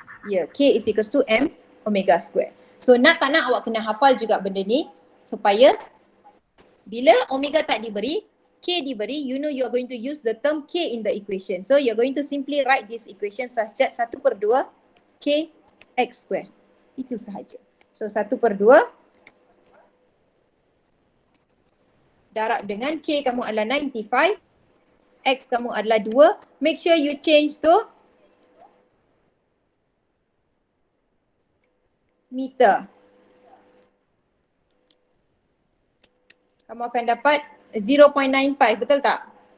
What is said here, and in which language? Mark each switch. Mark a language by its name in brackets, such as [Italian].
[English] Ya, K is equals to M omega square. [Malay] So nak tak nak awak kena hafal juga benda ni supaya bila omega tak diberi, K diberi, [English] you know you are going to use the term K in the equation. So you're going to simply write this equation such that 1/2 K X square. [Malay] Itu sahaja. So 1/2 darab dengan K kamu adalah 95, X kamu adalah 2. [English] Make sure you change to meter. [Malay] Kamu akan dapat 0.95, betul tak?